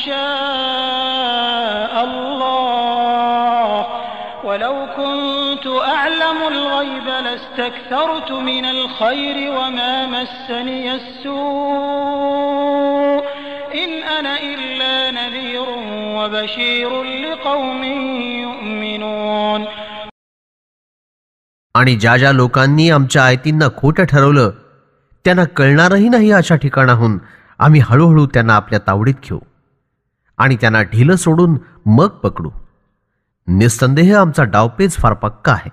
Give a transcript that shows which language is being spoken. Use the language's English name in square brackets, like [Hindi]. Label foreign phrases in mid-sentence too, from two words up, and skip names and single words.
[Arabic] شاء الله ولو كنت أعلم الغيب لاستكثرت من الخير وما مسني السوء إن أنا إلا نذير وبشير لقوم يؤمنون. [Marathi] आणि ज्या ज्या लोकांनी आमच्या आयतींना खोटं ठरवलं त्यांना कळणारही नाही अशा ठिकाणाहून आम्ही हळूहळू त्यांना आपल्या तावडीत घेऊ आणि त्यांना ढिलं सोडून मग पकडू. निस्संदेह आमचा डावपेच फार पक्का आहे.